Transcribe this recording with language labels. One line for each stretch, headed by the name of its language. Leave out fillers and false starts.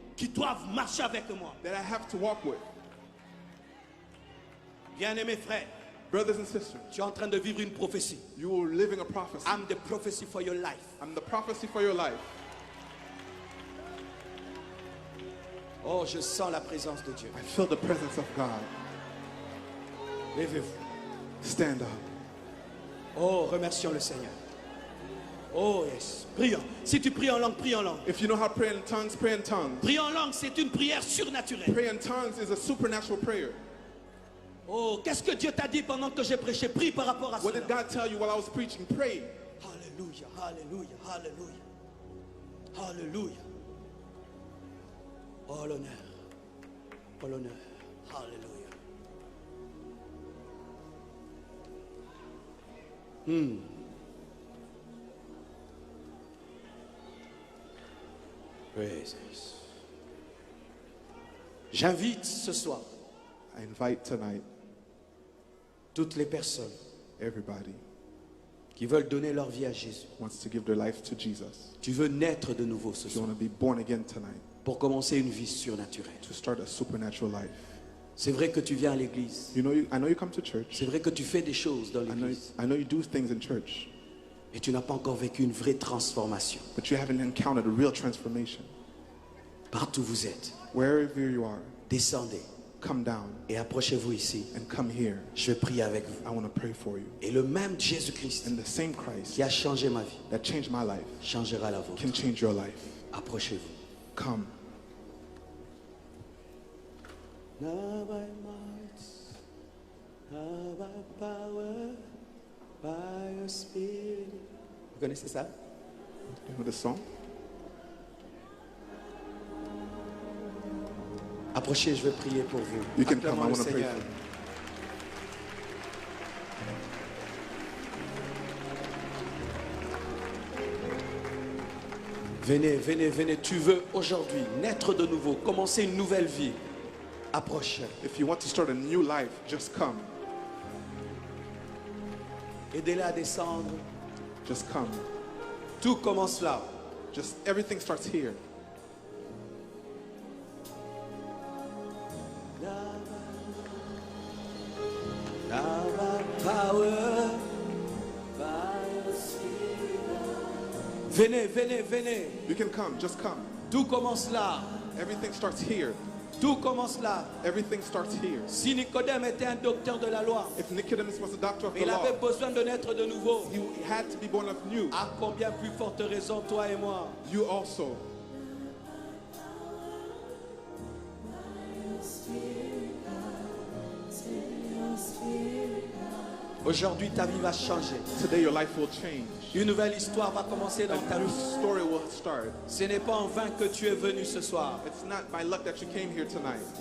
French: qui doivent marcher avec moi.
English: that I have to walk with.
French: Bien-aimés frères,
English: Brothers and sisters,
French: tu es en train de vivre une prophétie.
English: you are living a prophecy. I'm the prophecy for your life. I'm the prophecy for your life.
French: Oh, je sens la présence de Dieu.
English: I feel the presence of God.
French: Levez-vous.
English: Stand up.
French: Oh, remercions le Seigneur.
English: Oh, yes.
French: Prions. Si tu pries en langue, prie en langue.
English: If you know how to pray in tongues, pray in tongues.
French: Prier en langue, c'est une prière surnaturelle.
English: Pray in tongues is a supernatural prayer.
French: Oh, qu'est-ce que Dieu t'a dit pendant que j'ai prêché? Prie par rapport à
English: What
French: cela.
English: did God tell you while I was preaching? Pray.
French: Alléluia, alléluia, alléluia. Alléluia. Oh l'honneur. Oh l'honneur. Alléluia.
English: Praise Jesus.
French: J'invite ce soir
English: I invite tonight
French: toutes les personnes
English: everybody
French: qui veulent donner leur vie à Jésus.
English: who wants to give their life to Jesus.
French: Tu veux naître de nouveau ce
English: If you
French: soir
English: want to be born again tonight,
French: pour commencer une vie surnaturelle.
English: to start a supernatural life.
French: C'est vrai que tu viens à l'église.
English: I know you come to church.
French: C'est vrai que tu fais des choses dans l'église.
English: I know you do things in church,
French: Mais tu n'as pas encore vécu une vraie transformation.
English: but you haven't encountered a real transformation.
French: Partout où vous êtes,
English: Wherever you are,
French: descendez
English: come down
French: et approchez-vous ici.
English: and come here.
French: Je vais prier avec vous.
English: I want to pray for you.
French: Et le même Jésus-Christ
English: And the same Christ
French: qui a changé ma vie
English: that changed my life
French: changera la vôtre.
English: can change your life.
French: Approchez-vous.
English: Come. Not by might, not by power, by your spirit.
French: Vous connaissez ça?
English: You know the song?
French: Approchez, je vais prier pour vous.
English: You can come.
French: Acclamons
English: I
French: le
English: want to pray
French: Seigneur.
English: for you.
French: Venez, venez, venez. Tu veux aujourd'hui naître de nouveau, commencer une nouvelle vie. Approche.
English: If you want to start a new life, just come.
French: Aidez-les à descendre.
English: Just come.
French: Tout commence là.
English: Just everything starts here. Now by power, by your spirit.
French: Venez, venez, venez.
English: You can come. Just come.
French: Tout commence là.
English: Everything starts here.
French: Tout commence là.
English: Everything starts here.
French: Si Nicodème était un docteur de la loi,
English: If Nicodemus was a doctor of the
French: il avait
English: law,
French: besoin de naître de nouveau.
English: he had to be born of new.
French: À combien plus forte raison, toi et moi?
English: You also.
French: Aujourd'hui, ta vie va changer.
English: Today your life will change.
French: Une nouvelle histoire va commencer dans ta
English: A new
French: vie.
English: story will start.
French: Ce n'est pas en vain que tu es venu ce soir.
English: It's not by luck that you came here tonight.